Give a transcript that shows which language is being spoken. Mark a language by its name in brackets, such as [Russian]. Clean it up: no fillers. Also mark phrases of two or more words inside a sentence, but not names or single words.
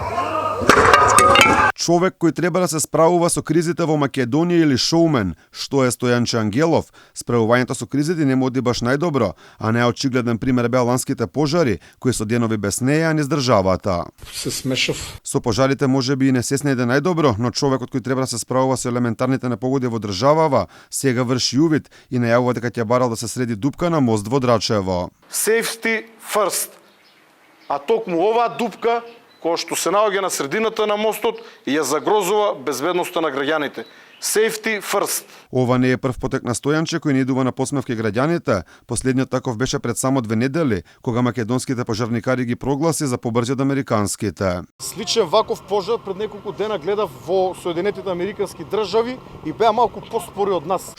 [Macedonian] Човек кој треба да се справува со кризите во Македонија или шоумен, што е Стојанче Ангелов, справувањето со кризите не му оди баш најдобро, а најочигледен пример беа ланските пожари, кои со денови без неја низ државата. се смешав. Со пожарите можеби и не се снајде најдобро, но човекот кој треба да се справува со елементарните непогоди во државава, сега врши увид и најавува дека ќе барал да се среди дупка на мост во Драчево. [English] Safety first. [Macedonian] А токму оваа дупка, која што се наоѓа на средината на мостот, ја загрозува безбедноста на граѓаните. [English] Safety first. [Macedonian] Ова не е прв потек на Стојанче кој не идува на посмевки граѓаните. Последниот таков беше пред само 2 недели, кога македонските пожарникари ги прогласи за побрзи од американските. Сличен ваков пожар пред неколку дена гледав во Соединетите Американски држави и беа малку поспори од нас.